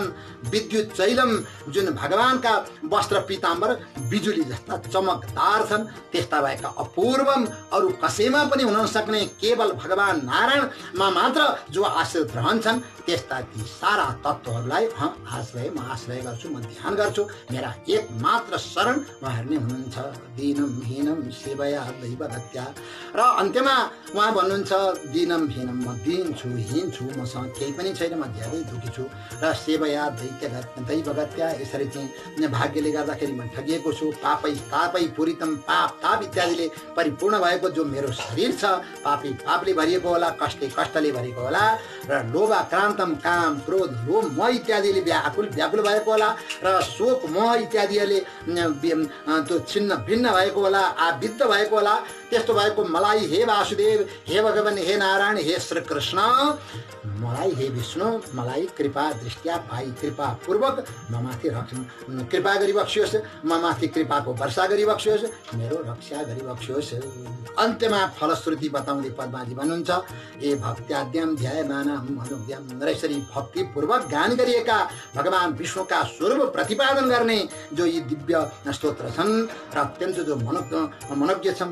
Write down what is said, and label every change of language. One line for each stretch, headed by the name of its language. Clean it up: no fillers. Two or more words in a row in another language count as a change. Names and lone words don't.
Sanskrit: विद्युत चैलम,
Nepali: जुन भगवानका वस्त्र पीताम्बर बिजुली जस्ता चमकदार छन्। त्यस्ता भएका अपूर्वम, अरू कसैमा पनि हुन नसक्ने, केवल भगवान नारायणमा मात्र जो आश्रित रहन्छन्, त्यस्ता ती सारा तत्त्वहरूलाई म आश्रय गर्छु, म ध्यान गर्छु। मेरा एकमात्र शरण उहाँहरू नै हुनुहुन्छ।
Sanskrit: दीनम हीनम सेवया दैवगत्या,
Nepali: र अन्त्यमा उहाँ भन्नुहुन्छ
Sanskrit: दीनम हीनम,
Nepali: म दीन छु, हीन छु, मसँग केही पनि छैन, म ज्यादै दुखी छु। र
Sanskrit: सेवया दैवगत्या,
Nepali: यसरी चाहिँ भाग्यले गर्दाखेरि म ठगिएको छु।
Sanskrit: पापै तापै पूरितम,
Nepali: पाप ताप इत्यादिले परिपूर्ण भएको जो मेरो शरीर छ, पापले भरिएको होला, कष्टले भरिएको होला। र लोभाक्रान्तम, काम क्रोध लोभ मोह इत्यादिले व्याकुल भएको होला। र शोक मोह इत्यादिले त्यो छिन्न भिन्न भएको होला, आविद्ध भएको होला। त्यस्तो भएको मलाई हे वासुदेव, हे भगवान, हे नारायण, हे श्री कृष्ण, मलाई हे विष्णु, मलाई कृपा दृष्टिया पाई कृपा पूर्वक ममाथि कृपा गरिबक्सियोस्, ममाथि कृपाको वर्षा गरिबक्सियोस्, मेरो रक्षा गरिबक्सियोस्। अन्त्यमा फलश्रुति बताउँदै पद्माजी भन्नुहुन्छ,
Sanskrit: ए भक्त्याद्यम ध्यायमानम अनुद्यम,
Nepali: र यसरी भक्तिपूर्वक गान गरिएका भगवान विष्णुका स्वरूप प्रतिपादन गर्ने जो यी दिव्य स्तोत्र छन् र अत्यन्त जो मनोज्ञ छन्।